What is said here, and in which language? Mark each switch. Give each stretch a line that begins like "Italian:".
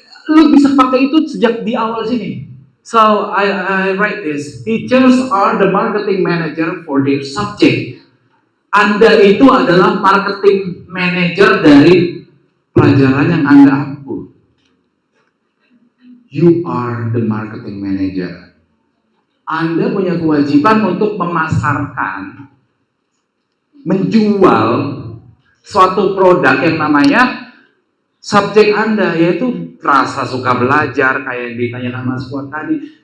Indonesian: Lu bisa pakai itu sejak di awal sini.
English: So I write this. Teachers are the marketing manager for their subject.
Indonesian: Anda itu adalah marketing manager dari pelajaran yang Anda ampu.
English: You are the marketing manager.
Indonesian: Anda punya kewajiban untuk memasarkan, menjual suatu produk yang namanya subjek Anda, yaitu rasa suka belajar, kayak yang ditanyakan Mas Fuad tadi.